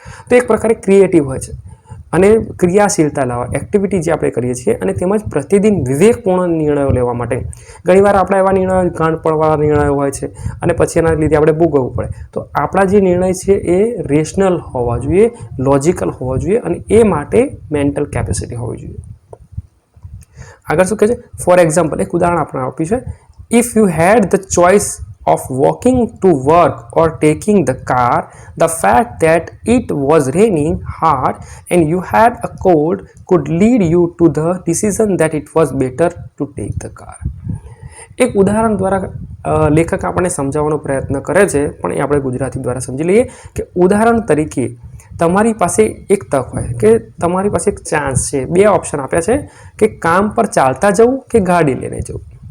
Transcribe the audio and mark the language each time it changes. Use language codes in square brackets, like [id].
[gu] તો એક પ્રકારે ક્રિએટિવ હોય છે અને ક્રિયાશીલતા લાવવા એક્ટિવિટી જે આપણે કરીએ છીએ અને તેમજ પ્રતિદિન વિવેકપૂર્ણ નિર્ણયો લેવા માટે ઘણીવાર આપણા એવા નિર્ણયો ગાંઠપણવાળા નિર્ણયો હોય છે અને પછી એના લીધે આપણે ભોગવવું પડે. તો આપણા જે નિર્ણય છે એ રેશનલ હોવા જોઈએ, લોજિકલ હોવા જોઈએ અને એ માટે મેન્ટલ કેપેસિટી હોવી જોઈએ. આગળ શું કહે છે, [en] for example [gu] એક ઉદાહરણ આપણે આપ્યું છે. [en] If you had the choice of walking to work or taking the car, the fact that it was raining hard and you had a cold could lead you to the decision that it was better to take the car. [gu] એક ઉદાહરણ દ્વારા લેખક આપણને સમજાવવાનો પ્રયત્ન કરે છે, પણ એ આપણે ગુજરાતી દ્વારા સમજી લઈએ કે ઉદાહરણ તરીકે તમારી પાસે એક તક હોય કે તમારી પાસે એક ચાન્સ છે, 2 ઓપ્શન આપ્યા છે કે કામ પર ચાલતા જવું કે ગાડી લઈને જવું.